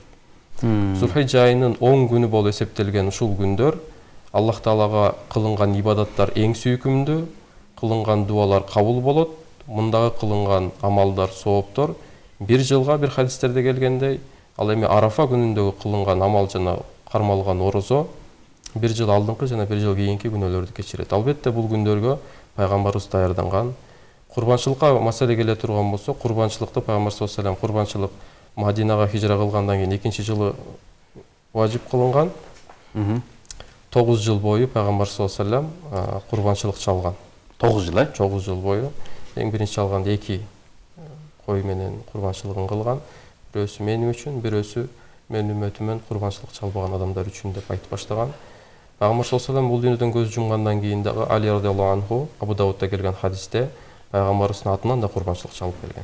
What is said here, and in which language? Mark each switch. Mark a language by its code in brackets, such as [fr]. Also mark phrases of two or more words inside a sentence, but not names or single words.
[ky] Зулхиджа айынын 10 күнү болуп эсептелген ушул күндөр Аллах Таалага кылынган ибадаттар эң сүйкүмдүү, кылынган дуалар кабыл болот, мындагы кылынган амалдар, сооптор 1 жылга бир хадистерде келгендей, ал эми Арафа күнүндөгү кылынган амал жана кармалган орозо 1 жыл алдыңкы жана 1 жыл кийинки күнөөлөрдү кечирет. Албетте бул күндөргө пайгамбарыбыз даярданган. Курбанчылыкка маселе келе турган болсо, курбанчылыкты пайгамбар [ar] صلى الله عليه وسلم [ky] курбанчылык Мадинага хижра кылгандан кийин экинчи жылы важип кылынган. 9 жыл бою пайгамбар [ar] صلى الله عليه وسلم [ky] курбанчылык чалган. 9 жыл, 9 жыл бою. Эң биринчи чалганда 2 кой менен курбанчылыгын кылган. бирөөсү менин үчүн, бирөөсү менин үммөтүмөн курбанчылык чалбаган адамдар үчүн деп айтып баштаган. Пайгамбар [ar] صلى الله عليه [ky] бул дүйнөдөн көз жумгандан кийин дагы Али [ar] رضي الله عنه [ky] Абу Даудта келген хадисте пайгамбарыбыздын атынан да курбанчылык чалып келген.